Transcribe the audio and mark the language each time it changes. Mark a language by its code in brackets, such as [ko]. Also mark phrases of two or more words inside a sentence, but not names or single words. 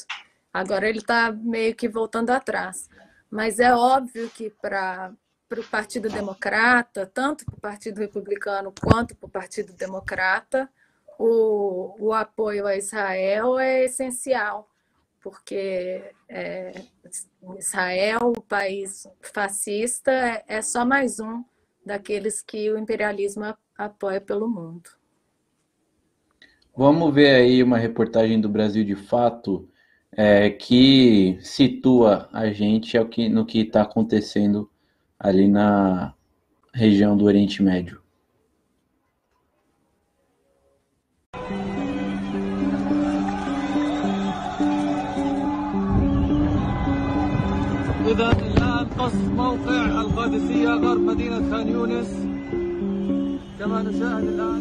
[pt] Agora ele está meio que voltando atrás. Mas é óbvio que para o Partido Democrata, tanto para o Partido Republicano quanto para o Partido Democrata, o apoio a Israel é essencial, porque Israel, o país fascista, é só mais um daqueles que o imperialismo apoia pelo mundo. Vamos ver aí uma reportagem do Brasil de Fato, que situa a gente no que está acontecendo ali na região do Oriente Médio. [ar] إذا الآن قصف موقع القادسية غرب مدينة خان يونس كما نشاهد الآن.